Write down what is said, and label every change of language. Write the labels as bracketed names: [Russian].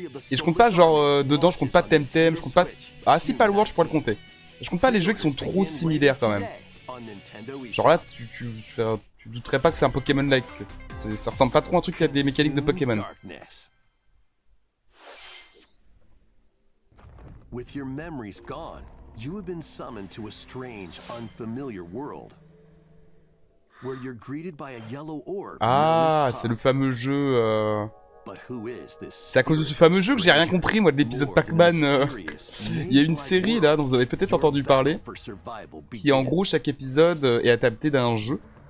[French] Et je compte pas, genre, dedans, je compte pas Temtem, je compte pas... Ah si, Palworld, je pourrais le compter. Je compte pas les jeux qui sont trop similaires, quand même. Genre là, tu douterais pas que c'est un Pokémon-like. Ça ressemble pas trop à un truc qui a des mécaniques de Pokémon. [English] With your memories gone, you have been summoned to a strange, unfamiliar world. Where you're greeted by a yellow orb. [French] Ah, c'est le fameux jeu C'est à cause de ce fameux jeu que j'ai rien compris, moi, de l'épisode Pac-Man. Il y a une série, là, dont vous avez peut-être entendu parler, qui, en gros, chaque épisode est adapté d'un jeu.